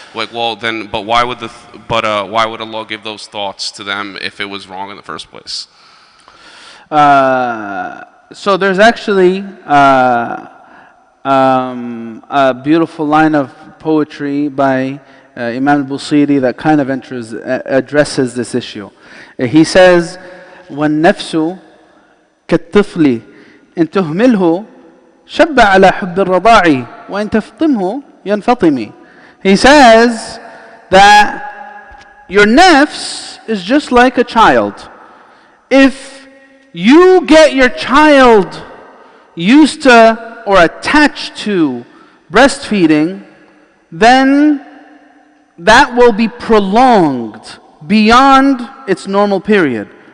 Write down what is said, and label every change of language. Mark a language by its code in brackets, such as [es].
[en] Like, well, then, but why would why would Allah give those thoughts to them if it was wrong in the first place? So there's actually a beautiful line of poetry by Imam al-Busiri that kind of addresses this issue. He says, [ar] وَالنَّفْسُ كَالطِّفْلِ إِن تُهْمِلْهُ شَبَّ عَلَى حُبِّ الرَّضَاعِ وَإِن تَفْطِمْهُ يَنْفَطِمِ. [en] He says that your nafs is just like a child. If you get your child used to or attached to breastfeeding, then that will be prolonged beyond its normal period.